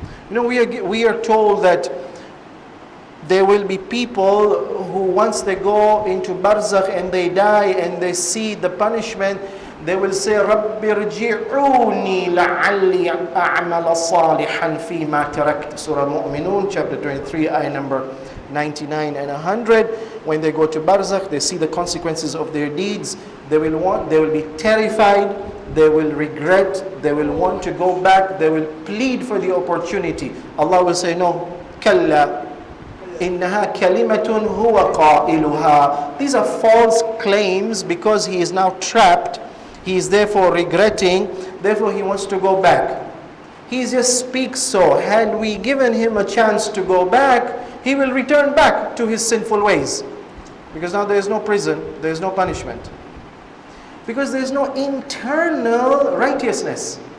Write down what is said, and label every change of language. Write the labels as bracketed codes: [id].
[en] You know, we are told that there will be people who, once they go into barzakh and they die and they see the punishment, they will say, [ar] رَبِّ ارْجِعُونِي لَعَلِّي أَعْمَلَ صَالِحًا فِي مَا تَرَكْتُ. [en] Surah Mu'minun, chapter 23, ayah number 99 and 100. When they go to barzakh, they see the consequences of their deeds. They will be terrified. They will regret. They will want to go back. They will plead for the opportunity. Allah will say, no, [ar] كَلَّا إِنَّهَا كَلِمَةٌ هُوَ قَائِلُهَا. [en] These are false claims because he is now trapped. He is therefore regretting. Therefore, he wants to go back. He just speaks so. Had we given him a chance to go back, he will return back to his sinful ways. Because now there is no prison, there is no punishment. Because there is no internal righteousness.